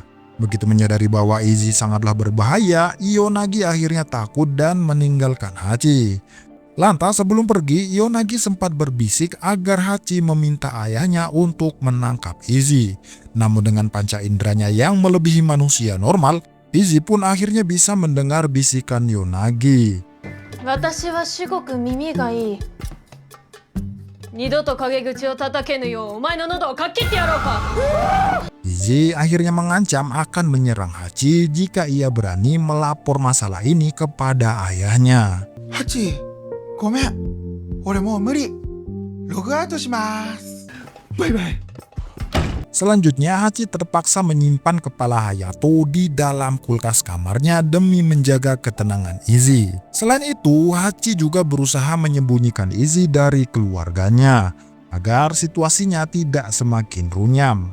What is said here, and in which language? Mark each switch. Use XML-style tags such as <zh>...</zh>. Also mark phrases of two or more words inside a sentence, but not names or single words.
<id>Begitu menyadari bahwa Izzy sangatlah berbahaya, Yonagi akhirnya takut dan meninggalkan Hachi. Lantas sebelum pergi, Yonagi sempat berbisik agar Hachi meminta ayahnya untuk menangkap Izzy. Namun dengan panca inderanya yang melebihi manusia normal, Izzy pun akhirnya bisa mendengar bisikan Yonagi.</id> <ja>私は至極耳がいい。二度と陰口を叩けぬようお前の喉をかっ切ってやろうか。</ja> <id>Izzy akhirnya mengancam akan menyerang Hachi jika ia berani melapor masalah ini kepada ayahnya.</id> <ja>Hachi, ごめん。俺もう無理。ログアウトします。バイバイ。</ja> <id>Selanjutnya, Hachi terpaksa menyimpan kepala Hayato di dalam kulkas kamarnya demi menjaga ketenangan Izzy. Selain itu, Hachi juga berusaha menyembunyikan Izzy dari keluarganya agar situasinya tidak semakin runyam.</id>